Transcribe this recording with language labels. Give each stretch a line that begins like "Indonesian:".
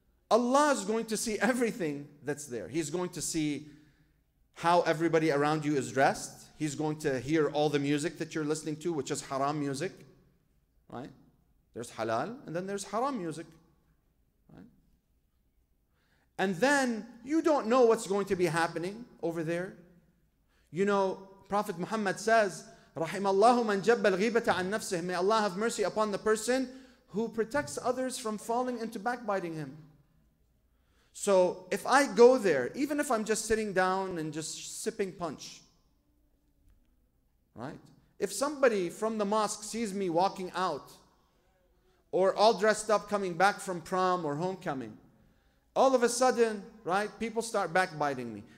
English: Allah is going to see everything that's there. He's going to see how everybody around you is dressed. He's going to hear all the music that you're listening to, which is haram music. Right? There's halal, and then there's haram music. Right? And then you don't know what's going to be happening over there. You know, Prophet Muhammad says,
Arabic: رَحِمَ اللَّهُ مَنْ جَبَّ الْغِيبَةَ عَنْ نَفْسِهِ.
English: May Allah have mercy upon the person who protects others from falling into backbiting him. So if I go there, even if I'm just sitting down and just sipping punch, right? If somebody from the mosque sees me walking out, or all dressed up coming back from prom or homecoming, all of a sudden, right, people start backbiting me.